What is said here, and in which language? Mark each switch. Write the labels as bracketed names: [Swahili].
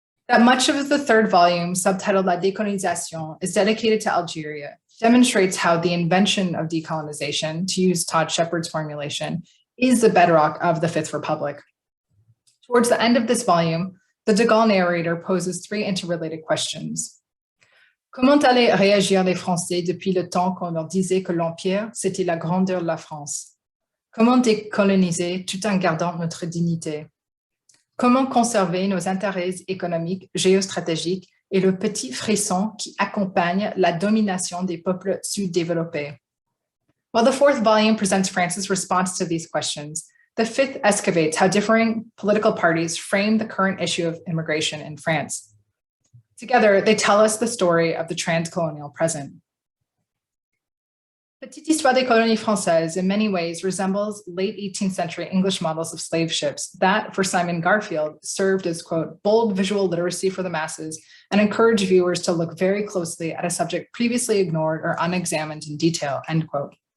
[English] That much of the third volume, subtitled La Décolonisation, is dedicated to Algeria, demonstrates how the invention of decolonization, to use Todd Shepard's formulation, is the bedrock of the Fifth Republic. Towards the end of this volume, the de Gaulle narrator poses three interrelated questions. [French] Comment allaient réagir les Français depuis le temps qu'on leur disait que l'Empire, c'était la grandeur de la France? Comment décoloniser tout en gardant notre dignité? Comment conserver nos intérêts économiques, géostratégiques et le petit frisson qui accompagne la domination des peuples sous-développés? [English] While the fourth volume presents France's response to these questions, the fifth excavates how differing political parties frame the current issue of immigration in France. Together, they tell us the story of the transcolonial present. Petite Histoire des colonies françaises in many ways resembles late 18th century English models of slave ships that, for Simon Garfield, served as, quote, bold visual literacy for the masses and encouraged viewers to look very closely at a subject previously ignored or unexamined in detail, end quote.